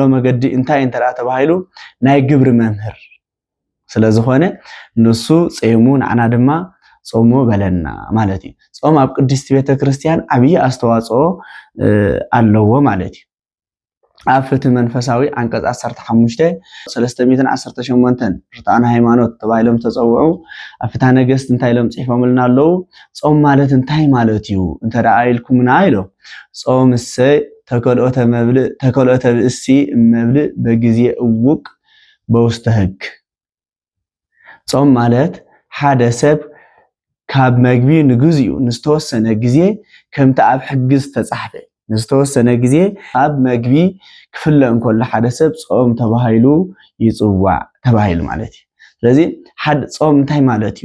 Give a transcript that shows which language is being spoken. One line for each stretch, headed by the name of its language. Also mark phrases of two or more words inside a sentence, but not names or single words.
Tigrinya: መገዲ እንታይ እንተዳ ተባሂሉ ናይ ግብሪ መምህር ስለዝኾነ ንሱ ጸይሙ ንዓና ድማ ጾሙ በለና ማለት እዩ። ጾም ኣብ ቅድስቲ ቤተ ክርስቲያን ዓብይ ኣስተዋጽኦ ኣለዎ ማለት እዩ። ኣብ ፍትሒ መንፈሳዊ አንቀጽ 15 318 ርትዓና ሃይማኖት ተባሂሎም ተጸውዑ ኣብ ፍትሐ ነገሥት እንታይ ኢሎም ጽሒፎምልና ኣለዉ? ጾም ማለት እንታይ ማለት እዩ እንተዳ ኢልኩምና ኢሎም
Geez: ጾም እሰ ተከልኦተ ብእሲ እመብልእ በጊዜ እውቅ በውስተ ሕግ።
Tigrinya: ጾም ማለት ሓደ ሰብ ካብ መግቢ ንግዚኡ ንዝተወሰነ ግዜ ከምቲ ኣብ ሕጊ ዝተጻሕፈ ንዝተወሰነ ግዜ ኣብ መግቢ ክፍለ እንከሎ ሓደ ሰብ ጾም ተባሂሉ ይጽዋዕ ተባሂሉ ማለት እዩ። ስለዚ ሓደ ጾም እንታይ ማለት እዩ?